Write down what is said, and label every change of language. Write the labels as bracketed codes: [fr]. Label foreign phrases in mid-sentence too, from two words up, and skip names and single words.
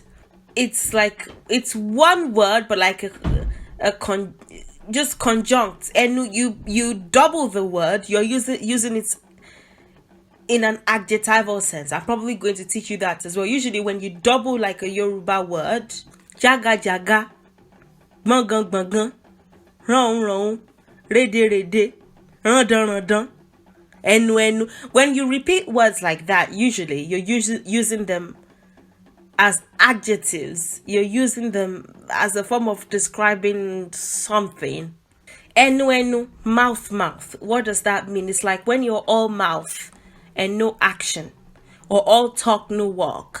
[en] It's like it's one word, but like just conjunct. And you double the word. You're using it in an adjectival sense. I'm probably going to teach you that as well. Usually when you double like a Yoruba word, [yo] jaga jaga, bangan bangan, ron ron, rede rede, randan randan, enu-enu. [en] When you repeat words like that, usually you're using them as adjectives. You're using them as a form of describing something. Enu-enu, mouth. What does that mean? It's like when you're all mouth and no action, or all talk, no walk.